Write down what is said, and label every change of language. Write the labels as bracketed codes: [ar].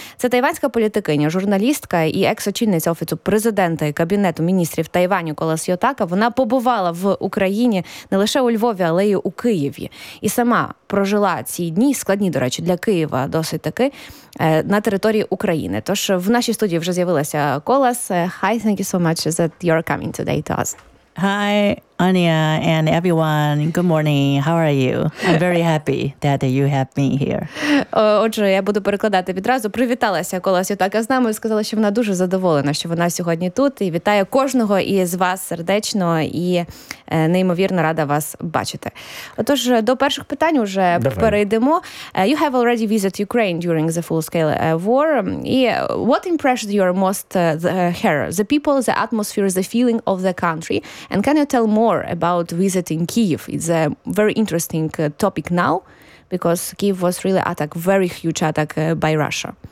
[uk] Це тайванська політикиня, журналістка і екс-очільниця Офісу президента Кабінету міністрів Тайваню Колас Йотака. Вона побувала в Україні не лише у Львові, але й у Києві. І сама прожила ці дні, складні, до речі, для Києва досить таки, на території України. Тож в нашій студії вже з'явилася Колас. [en] Hi, thank you so much that you're coming today to us. Hi, Anya and everyone. Good morning. How are you? I'm very happy that you have me here. [uk] Отже, я буду перекладати відразу. Привіталася Колас Йотака з нами і сказала, що вона дуже задоволена, що вона сьогодні тут. І вітає кожного із вас сердечно і неймовірно рада вас бачити. Отож, до перших питань вже перейдемо. [en] You have already visited Ukraine during the full-scale war. І what impressed you are most here? The people, the atmosphere, the feeling of the country. And can you tell more about visiting Kyiv? It's a very interesting topic now, because Kyiv was really attacked, very huge attack by Russia.